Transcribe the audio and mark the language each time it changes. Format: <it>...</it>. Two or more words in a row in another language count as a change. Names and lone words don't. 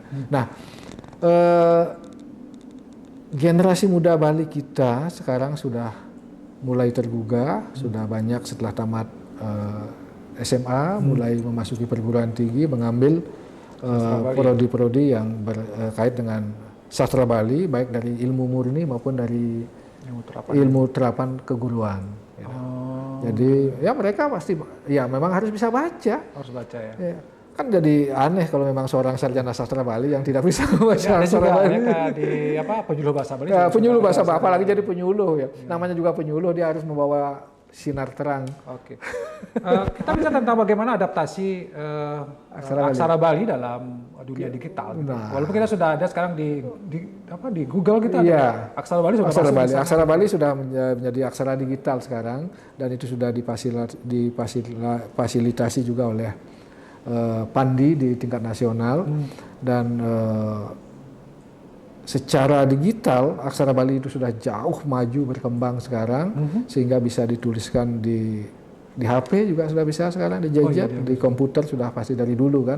<id>Nah, generasi muda Bali kita sekarang sudah mulai tergugah, sudah banyak setelah tamat SMA mulai memasuki perguruan tinggi mengambil prodi-prodi yang berkait dengan sastra Bali, baik dari ilmu murni maupun dari ilmu terapan keguruan. Jadi ya mereka pasti ya memang harus bisa baca. Harus baca ya. Kan jadi aneh kalau memang seorang sarjana sastra Bali yang tidak bisa membaca sastra Bali. Penyuluh bahasa Bali. Penyuluh bahasa Bali, apalagi jadi penyuluh ya. Namanya juga penyuluh, dia harus membawa sinar terang. Oke. Kita bisa tentang bagaimana adaptasi aksara Bali dalam dunia digital. Gitu. Nah. Walaupun kita sudah ada sekarang di Google kita Iya. ada aksara Bali sudah Aksara masuk Bali. di sana. Aksara Bali sudah menjadi aksara digital sekarang dan itu sudah difasilitasi juga oleh Pandi di tingkat nasional dan secara digital aksara Bali itu sudah jauh maju berkembang sekarang sehingga bisa dituliskan di HP juga sudah bisa sekarang di gadget, di komputer sudah pasti dari dulu kan.</id>